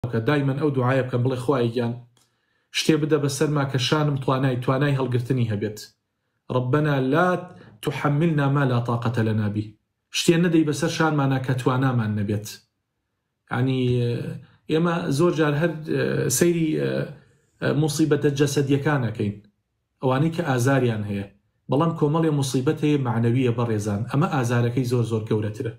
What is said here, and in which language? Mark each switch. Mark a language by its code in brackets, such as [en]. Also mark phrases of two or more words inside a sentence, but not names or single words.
[ckb] دایما ئەو دوعایە بکەم بڵێ خوای گیان شتێ بدە بەسەرما کە شانم توانای هەڵگرتنی هەبێت. [ar] ربنا لا تحملنا ما لا طاقة لنا به. [ckb] شتێ نەدەی بەسەر شانمانە کە توانامان نەبێت. ینی ئێمە زۆر جار هەر سەیری موسیبەتە جەسەدیەکانەکەین، ئەوانەی کە ئازاریان هەیە، بەڵام کۆمەڵێ موسیبەت هەیە معنەویە بەڕێزان، ئەمە ئازارەکەی زۆر گەورەترە.